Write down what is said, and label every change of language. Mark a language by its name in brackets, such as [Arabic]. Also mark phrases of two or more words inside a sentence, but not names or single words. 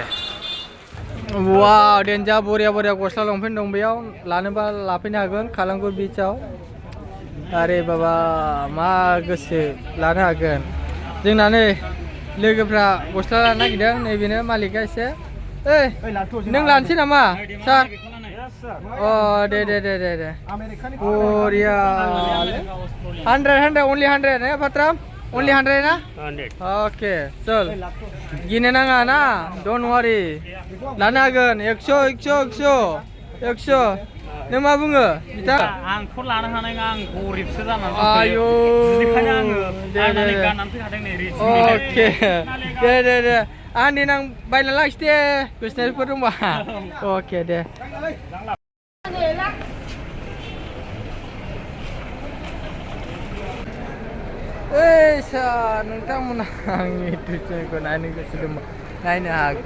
[Bodo] वाव देनजा बरिया गस्ला लंपेन्ट दं बेयाव लानोबा लाफैनो हागोन कालांगुर बीचआव आरे बाबा मा गोसो लानो हागोन जोंना नै लोगोफ्रा गस्ला लानो नागिरदों नैबेनो मालिकआ एसे नों लानोसै नामा सार अ दे बरिया 100 only 100 ने पात्राम only 100 ना ओके चल गिनो नाङा ना [English] don't worry [Bodo] लानो हागोन 100 नों मा बुङो बिथा आंथ' लानो हानाय नङा आं गरिबसो जानानै आयौ गाननानै फैखादों नै रिच अके दे आं देनां बायना लाखिदे दे बिजनेसफोर दंबा अके दे सार नोंथांमोना आंनि [English] YouTube channel [Bodo] नायनो गोसो दंबा नायनो हागोन